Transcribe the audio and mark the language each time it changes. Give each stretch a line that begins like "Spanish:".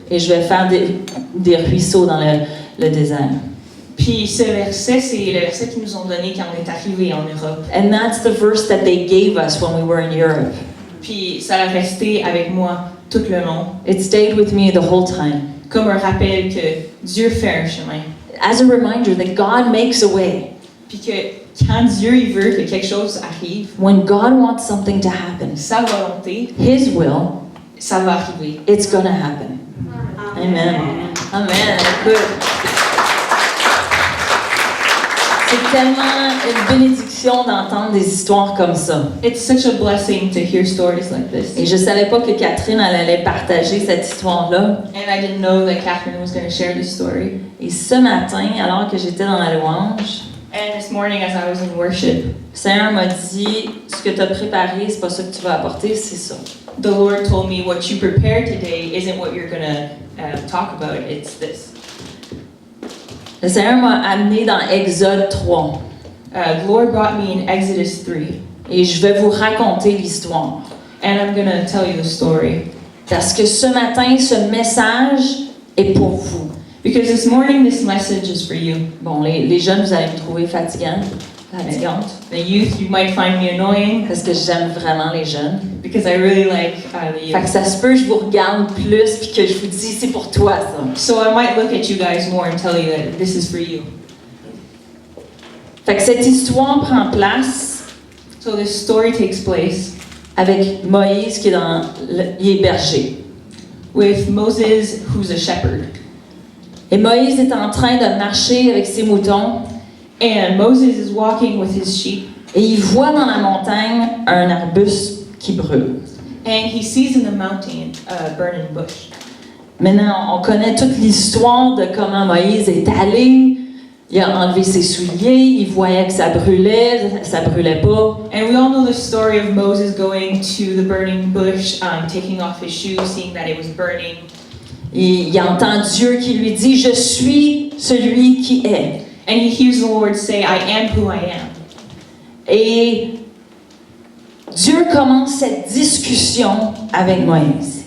French: et je vais faire des ruisseaux dans le désert. Puis ce verset, c'est le verset qu'ils nous ont donné quand on est arrivé en Europe.
English: And that's the verse that they gave us when we were in Europe.
French: Puis ça a resté avec moi tout le long,
English: It stayed with me the whole time
French: comme un rappel que Dieu fait un chemin.
English: as a reminder that God makes a way.
French: Puis que quand Dieu il veut que quelque chose arrive,
English: When God wants something to happen,
French: sa volonté,
English: His will,
French: ça va arriver.
English: it's going to happen. Amen. Amen. Good.
French: C'est tellement une bénédiction d'entendre des histoires comme ça.
English: It's such a blessing to hear stories like this.
French: Et je savais pas que Catherine elle allait partager cette histoire-là.
English: And I didn't know that Catherine was going to share this story.
French: Et ce matin, alors que j'étais dans la louange,
English: And this morning as I was in worship,
French: le Seigneur m'a dit, ce que tu as préparé, c'est pas ça que tu vas apporter, c'est ça.
English: the Lord told me what you prepared today isn't what you're going to talk about, it's this.
French: Le Seigneur m'a amené dans Exode 3.
English: The Lord brought me in Exodus 3.
French: Et je vais vous raconter l'histoire.
English: And I'm going to tell you the story.
French: Parce que ce matin, ce message est pour vous.
English: Because this morning, this message is for you.
French: Bon, les jeunes, vous allez me trouver fatigante.
English: The youth, you might find me annoying
French: Parce que j'aime vraiment les jeunes.
English: because I really like the
French: Fait que
English: youth.
French: ça se peut, je vous regarde plus puis que je vous dis, c'est pour toi ça.
English: So I might look at you guys more and tell you that this is for you.
French: Fait que cette histoire prend place
English: So this story takes place
French: avec Moïse qui est il est berger.
English: with Moses, who's a shepherd.
French: Et Moïse est en train de marcher avec ses moutons
English: And Moses is walking with his sheep,
French: et il voit dans la montagne un arbuste qui brûle.
English: and he sees in the mountain a burning bush.
French: Maintenant, on connaît toute l'histoire de comment Moïse est allé. Il a enlevé ses souliers, il voyait que ça brûlait pas.
English: And we all know the story of Moses going to the burning bush, taking off his shoes, seeing that it was burning.
French: Et il entend Dieu qui lui dit, je suis celui qui est.
English: And he hears the Lord say, I am who I am.
French: Et Dieu commence cette discussion avec Moïse.